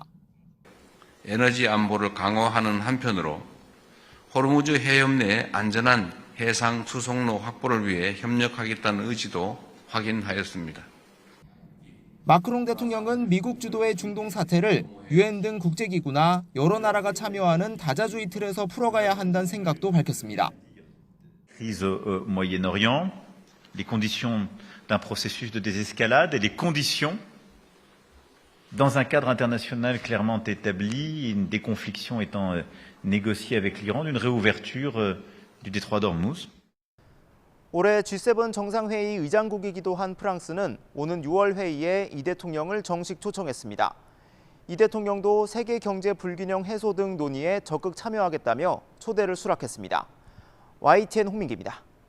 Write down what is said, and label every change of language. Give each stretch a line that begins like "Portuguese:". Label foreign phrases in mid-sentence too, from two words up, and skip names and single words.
Korean: 에너지 안보를 강화하는 한편으로 호르무즈 해협 내 안전한 해상 수송로 확보를 위해 협력하겠다는 의지도 확인하였습니다. 마크롱 대통령은 미국 주도의 중동 사태를 유엔 등 국제기구나 여러 나라가 참여하는 다자주의 틀에서 풀어가야 한다는 생각도 밝혔습니다.
French: Crise au Moyen-Orient, les conditions d'un processus de désescalade et les conditions dans un cadre international clairement établi, une déconfliction étant négociée avec l'Iran, d'une réouverture du détroit d'Ormuz.
Korean: 올해 G7 정상회의 의장국이기도 한 프랑스는 오는 6월 회의에 이 대통령을 정식 초청했습니다. 이 대통령도 세계 경제 불균형 해소 등 논의에 적극 참여하겠다며 초대를 수락했습니다. YTN 홍민기입니다.